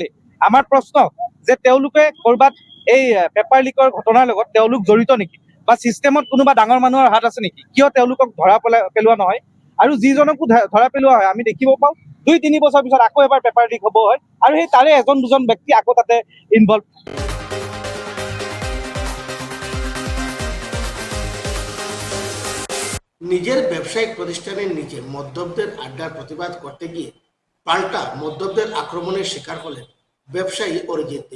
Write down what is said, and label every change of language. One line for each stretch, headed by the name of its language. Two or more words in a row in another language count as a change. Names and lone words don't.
Assamese: আমাৰ প্ৰশ্ন যে তেওঁলোকে ক'ৰবাত এই
English: paper leakৰ
Assamese: ঘটনাৰ লগত তেওঁলোক জড়িত নেকি, বা চিষ্টেমত কোনোবা ডাঙৰ মানুহৰ হাত আছে নেকি? কিয় তেওঁলোকক ধৰা পেলোৱা নহয়? আৰু যিজনকো ধৰা পেলোৱা হয়, আমি দেখিব পাওঁ 2-3 বছৰ পিছত আকৌ এবাৰ
English: paper leak
Assamese: হ'ব হয়, আৰু সেই তাৰে এজন দুজন ব্যক্তি আকৌ তাতে ইনভলভ।
Bangla: নিজের ব্যবসায়িক প্রতিষ্ঠানের নিচে মদ্যপদের আড্ডার প্রতিবাদ করতে গিয়ে পাল্টা মদ্যপদের আক্রমণের শিকার হলেন ব্যবসায়ী অরিজিৎ দে।